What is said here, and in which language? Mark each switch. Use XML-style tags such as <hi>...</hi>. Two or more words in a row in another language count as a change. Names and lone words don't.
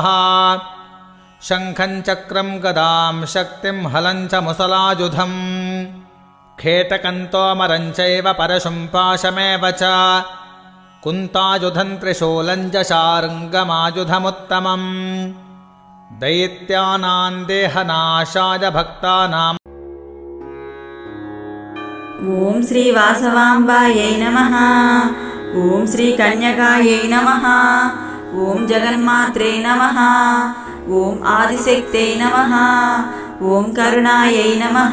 <sa>शङ्खं चक्रं गदां शक्तिं हलं च मुसलायुधम् खेटकन्तोमरं चैव परशुं पाशमेव च कुन्तायुधं त्रिशूलं च शार्ङ्गमायुधमुत्तमम् दैत्यानां देहनाशाय भक्तानां ఓం శ్రీ వాసవాంబాయై నమః. ఓం శ్రీ కన్యకాయై నమః. ఓం జగన్మాత్రే నమః. ఓం ఆదిశక్తై నమః. ఓం కరుణాయై నమః.</sa>